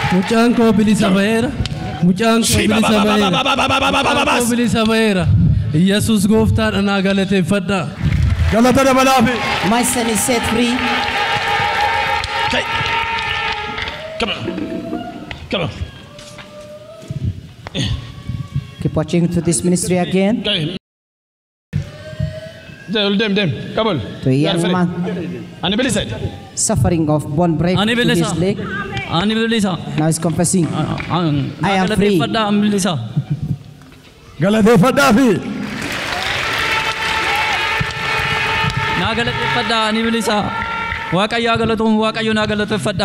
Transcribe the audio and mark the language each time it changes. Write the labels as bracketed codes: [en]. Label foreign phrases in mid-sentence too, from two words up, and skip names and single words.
[om] Mucaan koo bilisa ba'eera. Mucaan koo bilisa ba'eera. Mucaan koo bilisa ba'eera. Yesuus gooftaadha naa galateeffadha. Galata dabalaafi. [en] My son is set free. Okay. Come on. Come on. Keep watching to this ministry again. Okay. Dem. Come on. To a young man [om] Ani bilisa. [en] suffering of bone break [om] Ani [en] to his [om] bilisa. [en] leg. [om] Ani bilisa. [en] Now he's confessing. I am free. [om] Galateeffadha ani bilisa. Galateeffadhaafi. Naa galateeffadha ani bilisa. Waaqayyo galatoom Waaqayyo naa galateeffadha.